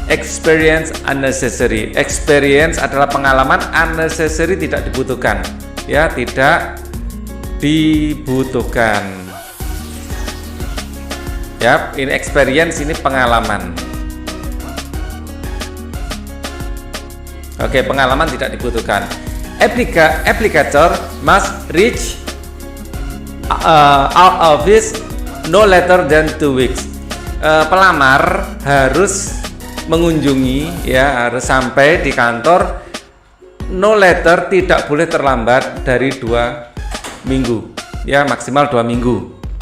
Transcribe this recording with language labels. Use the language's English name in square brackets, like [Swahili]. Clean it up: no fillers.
[Indonesian] Experience unnecessary, experience adalah pengalaman, unnecessary tidak dibutuhkan, ya, tidak dibutuhkan, ya. Ini experience, ini pengalaman. Oke, pengalaman tidak dibutuhkan. [English] Applicator must reach our office no later than 2 weeks. [Indonesian] Pelamar harus mengunjungi, ya, harus sampai di kantor no later, tidak boleh terlambat dari 2 minggu, ya, maksimal 2 minggu.